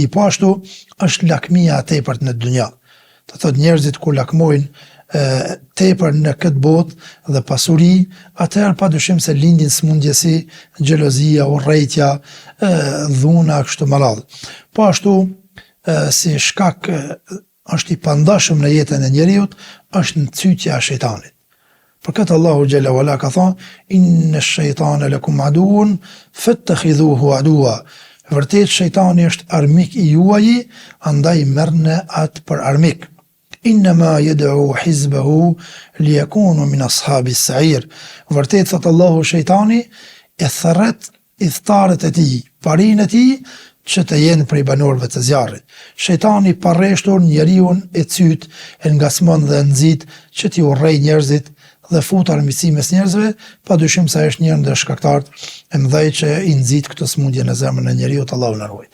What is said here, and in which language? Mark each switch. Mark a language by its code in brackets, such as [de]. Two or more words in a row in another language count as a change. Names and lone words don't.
[sq] Po ashtu është lakmia e tepërt në dunja. Do thot njerëzit kur lakmojnë tepër në këtë botë dhe pasuri, atëherë padyshim se lindin smundje si xhelozia, urrejtja, dhuna kështu me radhë. Po ashtu si shkak është i pandashëm në jetën e njeriu është nxytja e shejtanit. Për këtë Allahu [ar] جل وعلا [sq] ka thonë: [ar] إن الشيطان لكم عدو فاتخذوه عدوا. [sq] Vërtet shejtani është armik i juaj, andaj merrni atë për armik. [ar] إنما يدعو حزبه ليكونوا من أصحاب السعير. [sq] Vërtet thot Allahu, shejtani e thërret idhtarët e tij, parinë e tij, që të jenë prej banorëve të zjarrit. Shejtani pa rreshtur njeriu e cyt, e ngasmon dhe nxit që t'i urrej njerëzit dhe fut armiqësi mes njerëzve, padyshim se është një ndër shkaktarët e mëdhenj që i nxit këtë smundje në zemrën e njeriu, të Allahu na ruaj.